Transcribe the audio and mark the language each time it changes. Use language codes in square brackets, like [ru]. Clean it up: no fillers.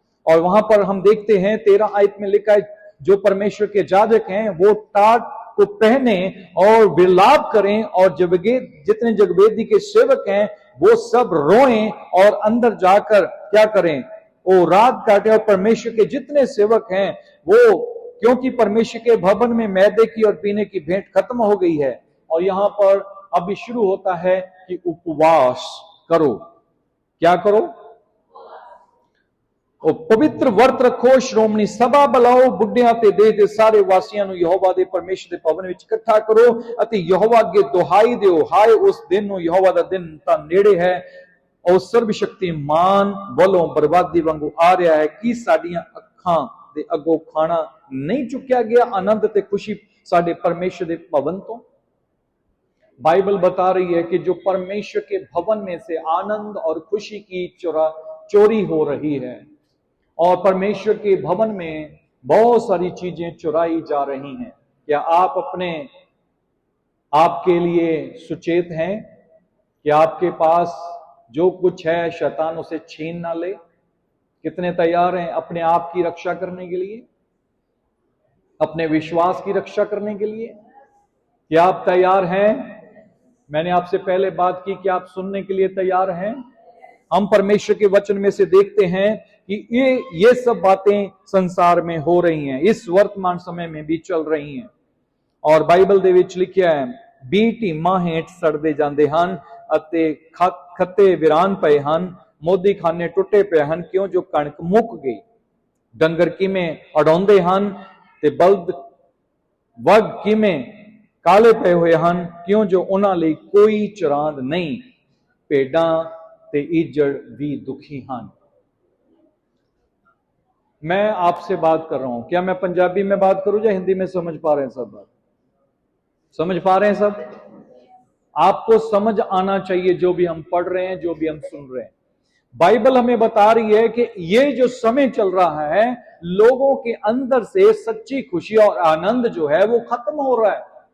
[hi] और वहां पर हम देखते हैं 13 आयत में लिखा है, जो परमेश्वर के याजक हैं वो टाट को पहने और विलाप करें, और जितने जगवेदी के सेवक हैं वो सब रोएं और अंदर जाकर क्या करें? वो रात काटे। और परमेश्वर के जितने सेवक हैं वो, क्योंकि परमेश्वर के भवन में मैदे की और पीने की भेंट खत्म हो गई है। और यहां पर अभी शुरू होता है कि उपवास करो। क्या करो? [pa] ਉਹ ਪਵਿੱਤਰ ਵਰਤ ਰੱਖੋ, ਸ਼੍ਰੋਮਣੀ ਸਭਾ ਬੁਲਾਓ, ਬੁੱਢਿਆਂ ਤੇ ਦੇਸ਼ ਦੇ ਸਾਰੇ ਵਾਸੀਆਂ ਨੂੰ ਯਹੋਵਾ ਦੇ ਪਰਮੇਸ਼ਰ ਦੇ ਭਵਨ ਵਿੱਚ ਇਕੱਠਾ ਕਰੋ ਅਤੇ ਯਹੋਵਾ ਅੱਗੇ ਦੁਹਾਈ ਦਿਓ, ਹਾਏ ਉਸ ਦਿਨ ਨੂੰ, ਯਹੋਵਾ ਦਾ ਦਿਨ ਤਾਂ ਨੇੜੇ ਹੈ, ਉਹ ਸਰਬ ਸ਼ਕਤੀਮਾਨ ਵੱਲੋਂ ਬਰਬਾਦੀ ਵਾਂਗੂ ਆ ਰਿਹਾ ਹੈ। ਕੀ ਸਾਡੀਆਂ ਅੱਖਾਂ ਦੇ ਅੱਗੋਂ ਖਾਣਾ ਨਹੀਂ ਚੁੱਕਿਆ ਗਿਆ? ਆਨੰਦ ਤੇ ਖੁਸ਼ੀ ਸਾਡੇ परमेश्वर ਦੇ भवन ਤੋਂ। [hi] बाइबल बता रही है कि जो परमेश्वर के भवन में से आनंद और खुशी की चोरी हो रही है, और परमेश्वर के भवन में बहुत सारी चीजें चुराई जा रही हैं। क्या आप अपने आपके लिए सुचेत हैं कि आपके पास जो कुछ है शैतान उसे छीन ना ले? कितने तैयार हैं अपने आप की रक्षा करने के लिए, अपने विश्वास की रक्षा करने के लिए? क्या आप तैयार हैं? मैंने आपसे पहले बात की कि आप सुनने के लिए तैयार हैं? हम परमेश्वर के वचन में से देखते हैं कि ये सब बातें संसार में हो रही हैं, इस वर्तमान समय में भी चल रही हैं। [pa] और बाइबल ਦੇ ਵਿੱਚ ਲਿਖਿਆ ਹੈ, ਬੀਜ ਢੀਮਾਂ ਹੇਠ ਸੜਦੇ ਜਾਂਦੇ ਹਨ ਅਤੇ ਖੱਤੇ ਵਿਰਾਨ ਪਏ ਹਨ, ਮੋਦੀ ਖਾਨੇ ਟੁੱਟੇ ਪਏ ਹਨ, ਕਿਉਂ ਜੋ ਕਣਕ ਮੁੱਕ ਗਈ। ਡੰਗਰ ਕਿਵੇਂ ਅਡਾਉਂਦੇ ਹਨ ਤੇ ਬਲਦ ਵਗ ਕਿਵੇਂ ਕਾਲੇ ਪਏ ਹੋਏ ਹਨ, ਕਿਉਂ ਜੋ ਉਹਨਾਂ ਲਈ ਕੋਈ ਚਰਾਂਦ ਨਹੀਂ। ਭੇਡਾਂ ਤੇ ਈਜੜ ਵੀ दुखी ਹਨ। [hi] मैं आपसे बात कर रहा हूं, क्या मैं पंजाबी में बात करूं या हिंदी में? समझ पा रहे हैं सब? बात समझ पा रहे हैं सब? आपको समझ आना चाहिए जो भी हम पढ़ रहे हैं, जो भी हम सुन रहे हैं। बाइबल हमें बता रही है कि ये जो समय चल रहा है, लोगों के अंदर से सच्ची खुशी और आनंद जो है वो खत्म हो रहा है।